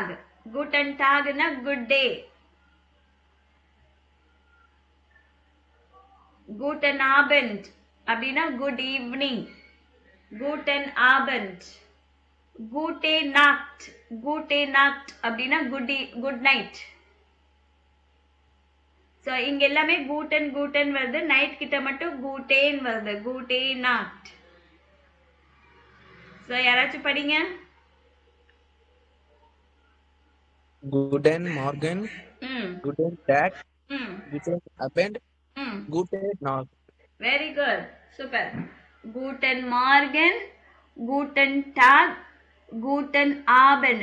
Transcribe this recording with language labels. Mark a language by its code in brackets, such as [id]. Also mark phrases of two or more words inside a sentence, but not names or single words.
[de] Guten Tag [ta] na [en] good day. [de] Guten Abend [ta] அப்படின்னா [en] good evening. [de] Guten Abend. Gute Nacht. Gute Nacht அப்படின்னா [en] good night. [ta] ஸோ இங்க எல்லாமே guten வருது. நைட் கிட்ட மட்டும் guten வருது. [de] Gute Nacht. [ta] ஸோ யாராச்சும் படிங்க. [de] Guten Morgen, Guten Tag, Guten Abend, Guten Nacht. [en] Very good, super. [de] Guten Morgen, Guten Tag, Guten Abend.